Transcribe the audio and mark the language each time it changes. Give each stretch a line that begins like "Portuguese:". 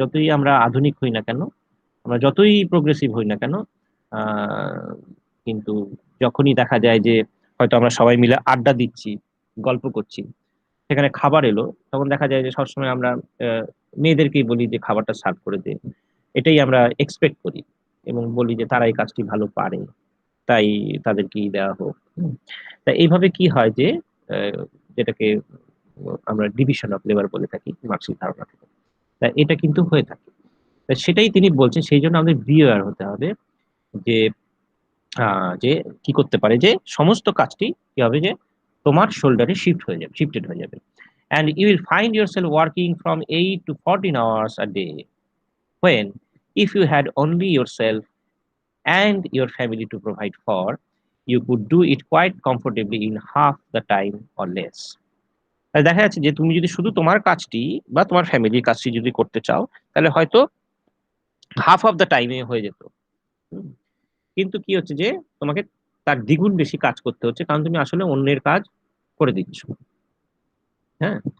Bangla: আমরা আধুনিক হই না কেন, আমরা যতই প্রোগ্রেসিভ হই না কেন, আহ, কিন্তু যখনই দেখা যায় যে হয়তো আমরা সবাই মিলে আড্ডা দিচ্ছি, গল্প করছি, সেখানে খাবার এলো, তখন দেখা যায় যে সবসময় আমরা আহ, মেয়েদেরকেই বলি যে খাবারটা সার্ভ করে দে। এটাই আমরা এক্সপেক্ট করি এবং বলি যে তারা এই কাজটি ভালো পারে, তাই তাদেরকেই দেওয়া হোক। তা এইভাবে কি হয় যে যেটাকে আমরা ডিভিশন অফ লেবার বলে থাকি মার্কসিক ধারণা থেকে, তা এটা কিন্তু হয়ে থাকে। তা সেটাই তিনি বলছেন, সেই জন্য আমাদের বিওয়ার হতে হবে যে যে কি করতে পারে যে সমস্ত কাজটি কি হবে যে তোমার শোল্ডারে শিফটেড হয়ে যাবে,
English: and you will find yourself working from 8 to 14 hours a day, when if you had only yourself and your family to provide for, you could do it quite comfortably in half the time or less.
Bangla: তাহলে দেখা যাচ্ছে যে তুমি যদি শুধু তোমার কাজটি বা তোমার ফ্যামিলির কাজটি যদি করতে চাও, তাহলে হয়তো
English: half of the টাইমে
Bangla: হয়ে যেত। হুম। কিন্তু কি হচ্ছে যে তোমাকে তার দ্বিগুণ বেশি কাজ করতে হচ্ছে, কারণ তুমি আসলে অন্যের কাজ করে দিচ্ছ। হ্যাঁ।